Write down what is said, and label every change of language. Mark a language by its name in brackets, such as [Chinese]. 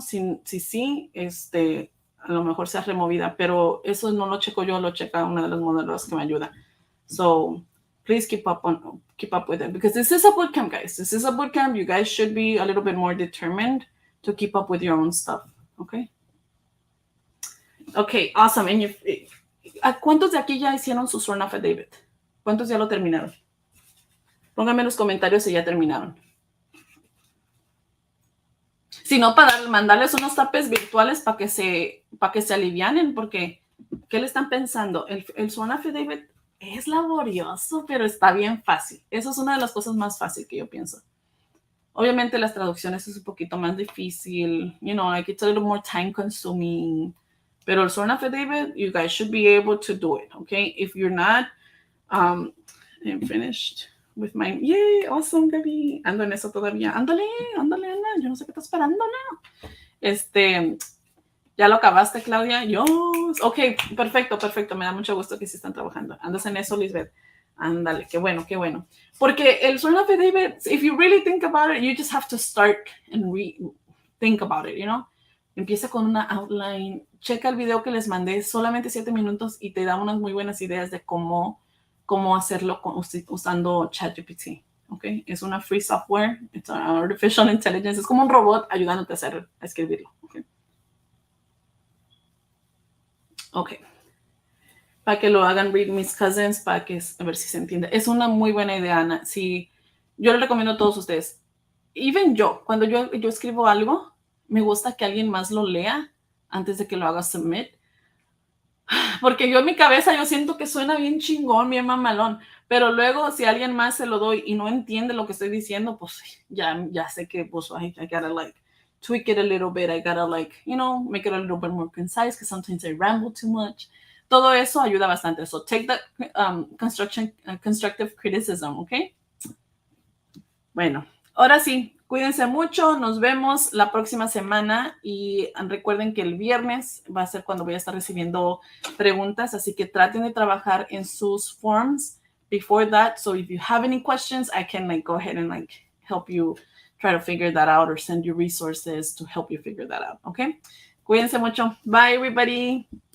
[Spanish] Si sí, a lo mejor seas removida, pero eso no lo checo yo, lo checa una de las modelos que me ayuda. [English] So please keep up with it because this is a bootcamp, guys. This is a bootcamp. You guys should be a little bit more determined to keep up with your own stuff. Okay. Okay, awesome. [Spanish] ¿A cuántos de aquí ya hicieron su sworn affidavit? ¿Cuántos ya lo terminaron? Pónganme en los comentarios si ya terminaron. Si no, para mandarles unos tapes virtuales para que se alivianen, porque ¿qué le están pensando? El sworn affidavit es laborioso, pero está bien fácil. Eso es una de las cosas más fáciles que yo pienso. Obviamente las traducciones es un poquito más difícil, [English] like it's a little more time consuming. [Spanish] Pero el [English] sworn affidavit, you guys should be able to do it, okay? If you're not, I'm finished with mine. Yay, awesome, [Spanish] Gaby. Ando en eso todavía. Ándale, Ana. Yo no sé qué estás esperando, Ana. ¿Ya lo acabaste, Claudia? Yo. Ok, perfecto, perfecto. Me da mucho gusto que sí están trabajando. Andas en eso, Lisbeth. Ándale, qué bueno, qué bueno. Porque el [English] sworn affidavit, if you really think about it, you just have to start and think about it, you know? [Spanish] Empieza con una outline. Checa el video que les mandé, solamente 7 minutos, y te da unas muy buenas ideas de cómo hacerlo usando ChatGPT. Okay? Es una free software, [English] it's an artificial intelligence, [Spanish] es como un robot ayudándote a escribirlo. Okay. [English] Ok. [Spanish] Para que lo hagan read mis cousins, para que a ver si se entiende. Es una muy buena idea, Ana. Sí, yo le recomiendo a todos ustedes. Even yo, cuando yo escribo algo, me gusta que alguien más lo lea antes de que lo haga submit. Porque yo en mi cabeza yo siento que suena bien chingón, bien mamalón. Pero luego si alguien más se lo doy y no entiende lo que estoy diciendo, pues ya sé que pues [English] I gotta like tweak it a little bit. I gotta like, you know, make it a little bit more concise because sometimes I ramble too much. [Spanish] Todo eso ayuda bastante. [English] So take that constructive criticism, ¿ok? [Spanish] Bueno, ahora sí, cuídense mucho, nos vemos la próxima semana y recuerden que el viernes va a ser cuando voy a estar recibiendo preguntas, así que traten de trabajar en sus forms [English] before that. So if you have any questions, I can like go ahead and like help you try to figure that out or send you resources to help you figure that out, okay? [Spanish] Cuídense mucho. [English] Bye, everybody.